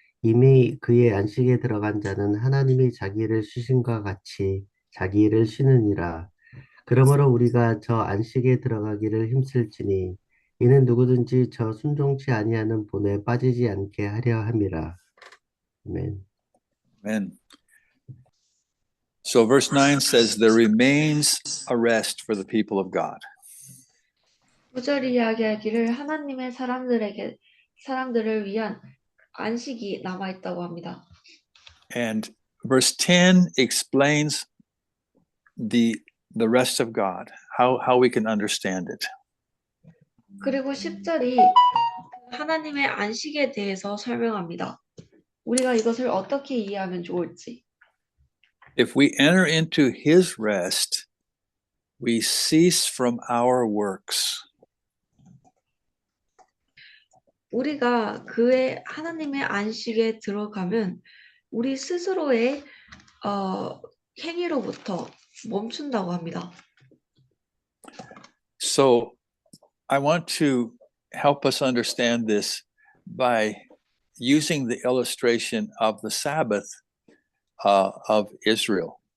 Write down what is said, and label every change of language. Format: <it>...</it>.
<ko>이미 그의 안식에 들어간 자는 하나님이 자기를 쉬신과 같이 자기 일을 쉬느니라. 그러므로 우리가 저 안식에 들어가기를 힘쓸지니 이는 누구든지 저 순종치 아니하는 본에 빠지지 않게 하려 함이라. 아멘.</ko> <en>Amen. So verse 9 says, there remains a rest for the people of God.</en> <ko>9절이 이야기하기를 하나님의 사람들을 위한 안식이 남아 있다고 합니다.</ko> <en>And verse 10 explains the rest of God, how we can understand it.</en> <ko>그리고 10절이 하나님의 안식에 대해서 설명합니다. 우리가 이것을 어떻게 이해하면 좋을지.</ko> <en>If we enter into his rest, we cease from our works.</en> <ko>우리가 하나님의 안식에 들어가면 우리 스스로의 행위로부터 멈춘다고 합니다.</ko> <en>So I want to help us understand this by using the illustration of the Sabbath of Israel.</en>